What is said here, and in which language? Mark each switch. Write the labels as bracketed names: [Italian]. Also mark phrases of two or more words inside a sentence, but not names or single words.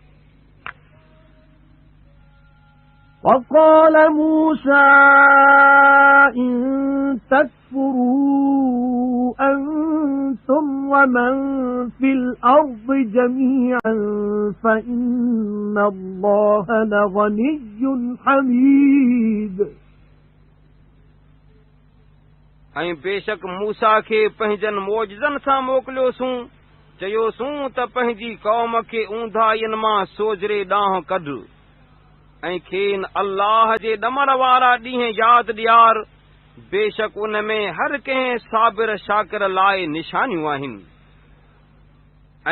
[Arabic] وَقَالَ مُوسَى إِن تَكْفُرُوا أنتم ومن في الأرض جميعا فإن الله لغني حميد [Sindhi] ऐं बेशक मूसा खे पंहिंजनि मौजज़नि सां मोकिलियोसूं चयोसूं त पंहिंजी क़ौम खे ऊंधाइनि मां सोजरे ॾांहुं कढ ऐं खेनि अल्लाह जे ॾमर वारा ॾींहं यादि ॾियार बेशक उन में हर कंहिं साबिर शाकिर लाइ निशानियूं आहिनि ऐं